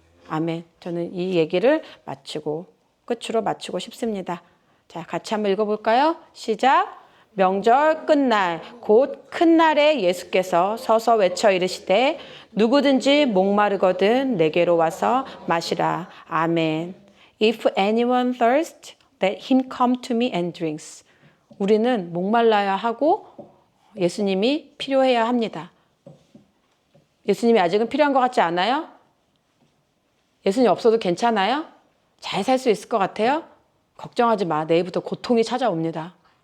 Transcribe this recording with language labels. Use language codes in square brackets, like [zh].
[ko] 아멘. 저는 이 얘기를 끝으로 마치고 싶습니다. 자, 같이 한번 읽어볼까요? 시작. 명절 끝날 곧 큰 날에 예수께서 서서 외쳐 이르시되 누구든지 목마르거든 내게로 와서 마시라. 아멘. [en] If anyone thirst, let him come to me and drinks. [ko] 우리는 목말라야 하고 예수님이 필요해야 합니다. 예수님이 아직은 필요한 것 같지 않아요? 예수님 없어도 괜찮아요? 잘 살 수 있을 것 같아요? 걱정하지 마. 내일부터 고통이 찾아옵니다.